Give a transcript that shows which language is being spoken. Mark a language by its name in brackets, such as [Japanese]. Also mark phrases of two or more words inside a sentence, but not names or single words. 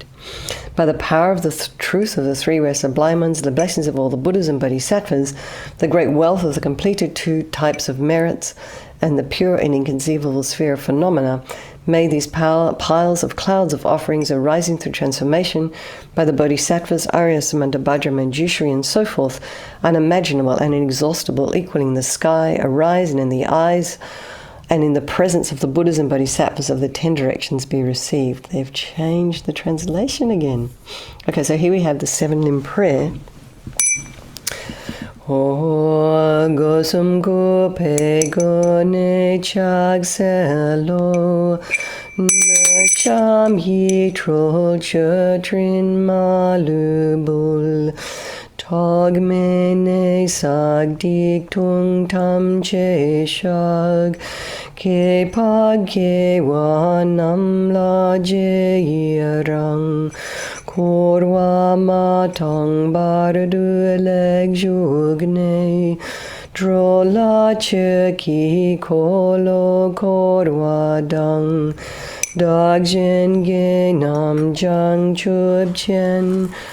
[English] By the power of the truth of the three rare sublime ones, the blessings of all the Buddhas and Bodhisattvas, the great wealth of the completed two types of merits, and the pure and inconceivable sphere of phenomena, may these piles of clouds of offerings arising through transformation by the Bodhisattvas, Aryas, Mantabhadra, Manjushri, and so forth, unimaginable and inexhaustible, equaling the sky, arise, and in the eyes and in the presence of the Buddhas and Bodhisattvas of the 10 directions be received. They've changed the translation again. Okay, so here we have the 7-limb prayer. [Tibetan] ཨོ་སྒོ་གསུམ་གུས་པའི་སྒོ་ནས་ཕྱག་འཚལ་ལོ་དངོས་བཤམས་ཡིད སྤྲུལ་མཆོད་སྤྲིན་མ་ལུས་འབུལ་ཐོག་མེད་ནས་བསགས་སྡིག་ལྟུང ཐམས་ཅད་བཤགས་འཕགས་སྐྱེ་བོ་རྣམས་ལ་རྗེས་ཡི་རང་འཁོར་བ་མ་སྟོང་བར་དུ་ལེགས་བཞུགས་ནས་འགྲོ་ལ་ཆོས་ཀྱི་འཁོར་ལོ་བསྐོར་བ་དང་བདག་གཞན་དགེ་རྣམས་བྱང་ཆུབ་ཆེན